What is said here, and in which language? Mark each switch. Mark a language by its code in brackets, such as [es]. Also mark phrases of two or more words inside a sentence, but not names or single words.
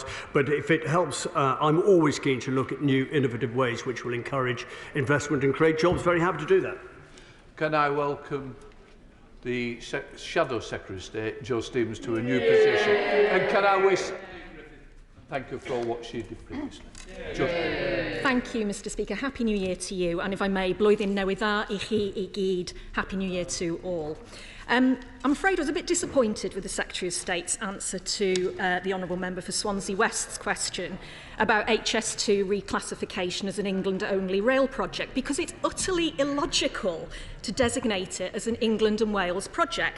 [en] But if it helps, I'm always keen to look at new innovative ways which will encourage investment and create jobs. Very happy to do that. Can I welcome the Shadow Secretary of State, Jo Stevens, to a new position? And can I wish... Thank you for all what she did previously. Thank you, Mr. Speaker. Happy New Year to you. And if I may, [cy] blwyddyn newydd dda I chi I gyd. [en] Happy New Year to all. I'm afraid I was a bit disappointed with the Secretary of State's answer to the Honourable Member for Swansea West's question about HS2 reclassification as an England-only rail project, because it's utterly illogical to designate it as an England and Wales project.